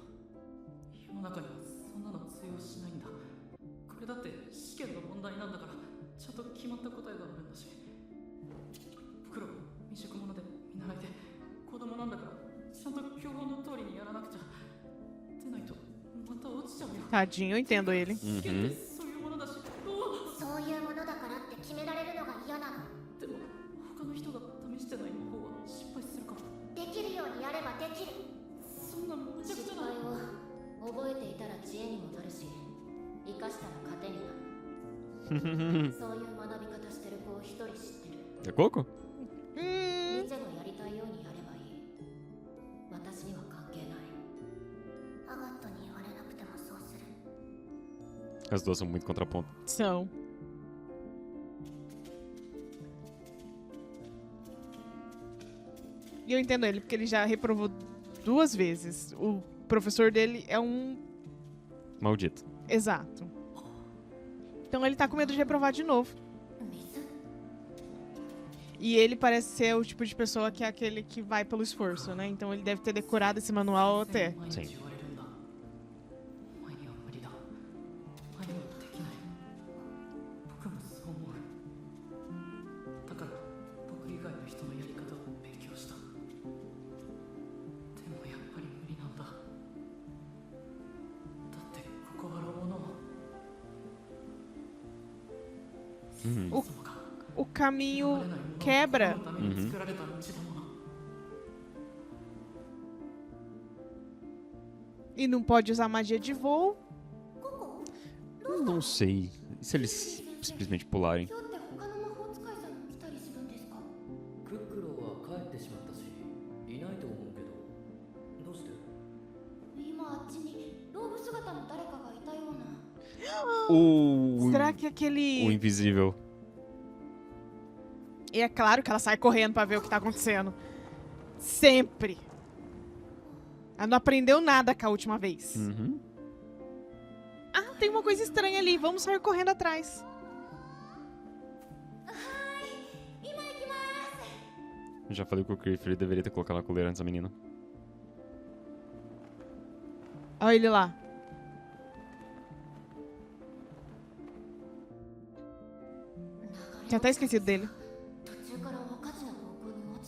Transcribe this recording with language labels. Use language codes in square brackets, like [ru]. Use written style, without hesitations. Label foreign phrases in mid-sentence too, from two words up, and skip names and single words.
[ja] 世の中にはそんなの通用しないんだ。これだって試験の問題なんだからちゃんと決まった答えがあるんだし。僕らは未熟者で見習いで子供なんだからちゃんと教本の通りにやらなくちゃ。でないとまた落ちちゃうよ。 [pt] Tadinho, eu entendo ele. [ja] 試験ってそういうものだし。そういうものだからって決められるのが嫌なの。でも他の人が試してない魔法は失敗するかも。できるようにやればできる。そんな無茶苦失茶な。敗を覚えていたら知恵にもなるし、生かしたら糧になる。そういう学び方してる子を一人知ってる。 [pt] É coco? [ja] リチェのやりたいようにやればいい。私には関係ない。アガットに言われなくてもそうする。 [pt] As duas são muito contraponto. São. E eu entendo ele, porque ele já reprovou 2 vezes. O professor dele é um Maldito. exato. Então ele tá com medo de reprovar de novo. [ja] 水？ [pt] E ele parece ser o tipo de pessoa que é aquele que vai pelo esforço, né? Então ele deve ter decorado esse manual até. [ja] 毎日言われるんだ。お前には無理だ。お前にはできない。僕もそう思う。だから僕以外の人のやり方を勉強した。でもやっぱり無理なんだ。だってここはロボの Uhum. [pt] O caminho quebra. Uhum. E não pode usar magia de voo. Eu não sei. E se eles simplesmente pularem? [ja] 今日って他の魔法使いさん来たりするんですか？クックローは帰ってしまったし、いないと思うけど、どうして？今あっちにローブ姿の誰かがいたような。 [pt] O Será que aquele. invisível. E é claro que ela sai correndo pra ver o que tá acontecendo. Sempre. Ela não aprendeu nada com a última vez. Uhum. Ah, tem uma coisa estranha ali. Vamos sair correndo atrás. Eu já falei com o Cliff, ele deveria ter colocado na coleira antes da menina. Olha ele lá. Tinha até esquecido dele. [ja] 途中からおかしな方向